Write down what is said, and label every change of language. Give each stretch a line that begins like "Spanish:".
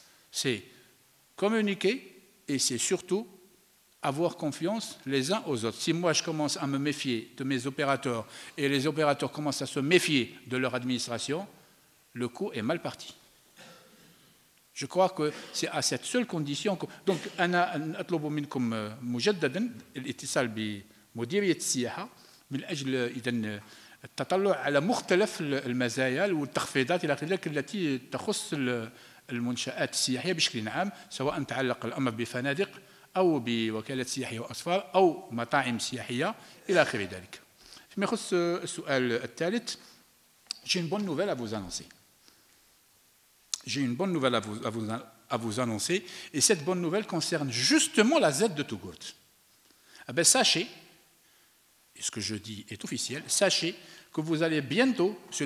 French: C'est communiquer et c'est surtout avoir confiance les uns aux autres. Si moi je commence à me méfier de mes opérateurs et les opérateurs commencent à se méfier de leur administration, le coup est mal parti. Je crois que c'est à cette seule condition que...
Arabic: Donc, أنا أطلب منكم مجددا الاتصال بمديرية السياحة من أجل إذن التطلع على مختلف المزايا والتخفيضات إلى ذلك التي تخص المنشآت السياحية بشكل عام، سواء تعلق الأمر بفنادق أو بوكالات سياحية وأسفار أو مطاعم سياحية إلى آخر ذلك. فيما يخص السؤال الثالث،
French: j'ai une bonne nouvelle à vous annoncer. J'ai une bonne nouvelle à vous annoncer, et cette bonne nouvelle concerne justement la Z de Tougourt. Eh bien, sachez, et ce que je dis est officiel, sachez que vous allez bientôt, M.